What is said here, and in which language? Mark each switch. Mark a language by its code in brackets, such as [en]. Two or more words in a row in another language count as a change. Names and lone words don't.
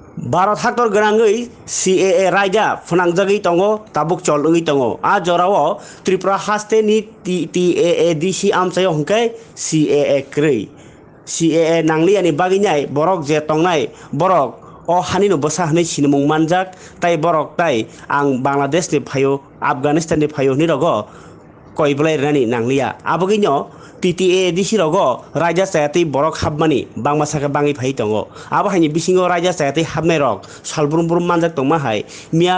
[trp] भारत हादर गोनाङै CAA रायजा फोनांजागै दङ ताबुक चलङै दङ आ जराव त्रिपुरा हास्टेनि TAA DC आमसायाव हंकै CAA क्रै CAA नांलियानि बागिनाय बरक जे तंनाय बरक o hani no basa hani sinumung manjak tai borok tai ang Bangladesh ni phayo Afghanistan ni phayo ni rogo koiblai rani nanglia abogino TTA DC rogo raja sayati borok habmani bangma saka bangi phai tongo abo haini bisingo raja sayati habnai rok salbrum brum manjak tongma hai mia